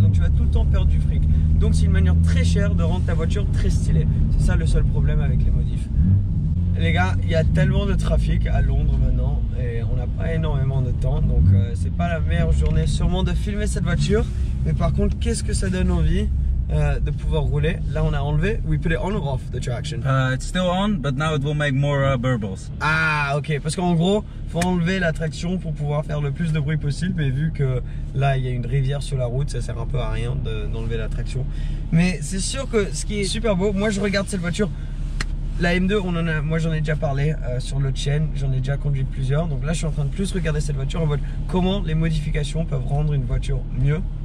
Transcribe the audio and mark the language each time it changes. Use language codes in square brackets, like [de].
[fr] Donc tu vas tout le temps perdre du fric. Donc c'est une manière très chère de rendre ta voiture très stylée. C'est ça le seul problème avec les modifs. Les gars, il y a tellement de trafic à Londres maintenant et on n'a pas énormément de temps. Donc c'est pas la meilleure journée sûrement de filmer cette voiture. Mais par contre, qu'est-ce que ça donne envie de pouvoir rouler. Là on a enlevé, [en] we put it on or off the traction. It's still on, but now it will make more burbles. [fr] Ah ok, parce qu'en gros faut enlever la traction pour pouvoir faire le plus de bruit possible, mais vu que là il y a une rivière sur la route, ça sert un peu à rien d'enlever la traction. Mais c'est sûr que ce qui est super beau, moi je regarde cette voiture, la M2, moi j'en ai déjà parlé sur l'autre chaîne, j'en ai déjà conduit plusieurs, donc là je suis en train de plus regarder cette voiture en mode comment les modifications peuvent rendre une voiture mieux.